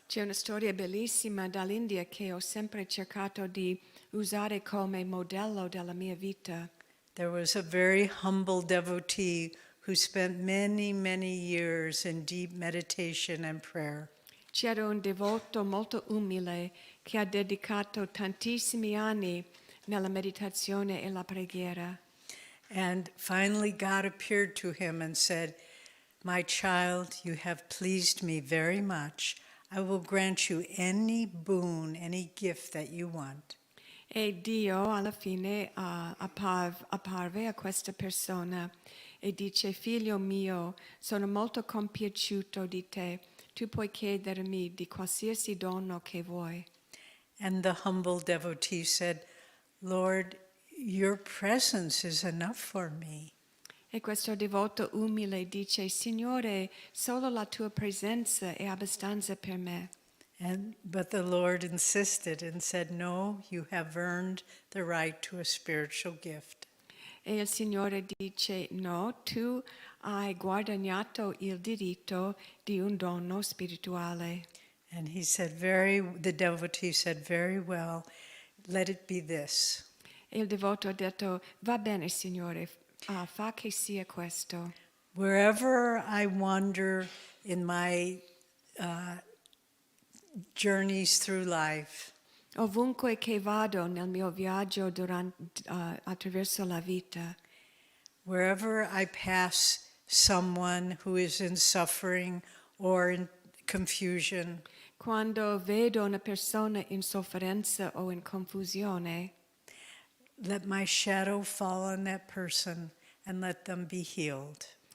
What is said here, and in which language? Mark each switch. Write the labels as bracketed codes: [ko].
[it] C'è una storia bellissima dall'India che ho sempre cercato di usare come modello della mia vita. [en] There was a very humble devotee who spent many, many years in deep meditation and prayer. [it] C'era un devoto molto umile che ha dedicato tantissimi anni nella meditazione e la preghiera. [en] And finally God appeared to him and said, my child, you have pleased me very much. I will grant you any boon, any gift that you want. [it] E Dio alla fine apparve a questa persona e dice, figlio mio, sono molto compiaciuto di te. Tu puoi chiedermi di qualsiasi dono che vuoi. [en] And the humble devotee said, Lord, your presence is enough for me. [it] E questo devoto umile dice, Signore, solo la tua presenza è abbastanza per me. [en] But the Lord insisted and said, no, you have earned the right to a spiritual gift. [it] E il Signore dice, no, tu hai guadagnato il diritto di un dono spirituale. [en] And he said, the devotee said, very well, let it be this. [it] E il devoto ha detto, va bene, Signore, fa che sia questo. [en] Wherever I wander in my journeys through life, [it] Ovunque che vado nel mio viaggio attraverso la vita, [en] wherever I pass someone who is in suffering or in confusion, [it] quando vedo una persona in sofferenza o in confusione, [en] let my shadow fall on that person and let them be healed.